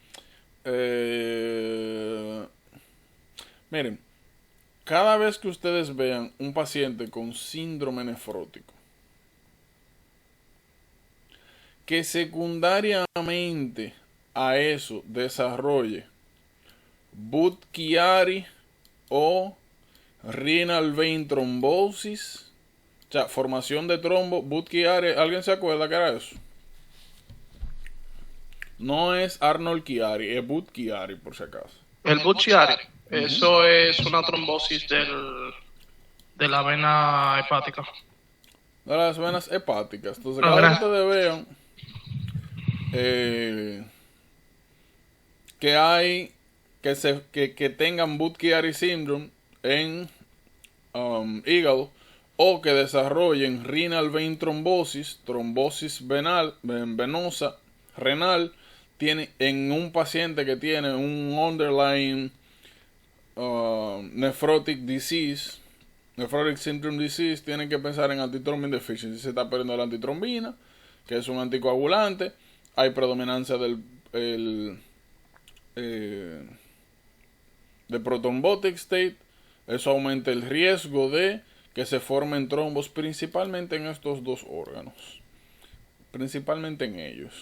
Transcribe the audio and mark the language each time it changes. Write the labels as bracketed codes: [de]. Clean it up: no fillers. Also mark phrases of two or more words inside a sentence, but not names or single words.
[es] Miren, cada vez que ustedes vean un paciente con síndrome nefrótico, que secundariamente a eso desarrolle Budd-Chiari o [en] renal vein thrombosis, [es] o sea, formación de trombo, Budd-Chiari, ¿alguien se acuerda que era eso? No es Arnold Chiari, es Budd-Chiari por si acaso. El Budd-Chiari, eso es una trombosis de la vena hepática. De las venas hepáticas. Entonces, cada vez que ustedes vean que hay que tengan Budd-Chiari syndrome en hígado, o que desarrollen [en] renal vein trombosis, [es] trombosis venosa renal, tiene en un paciente que tiene un [en] underlying nephrotic disease, nephrotic syndrome disease, [es] tienen que pensar en [en] antithrombin deficiency. [es] Se está perdiendo la antitrombina, que es un anticoagulante, hay predominancia de [en] prothrombotic state. [es] Eso aumenta el riesgo de que se formen trombos, principalmente en estos dos órganos, principalmente en ellos.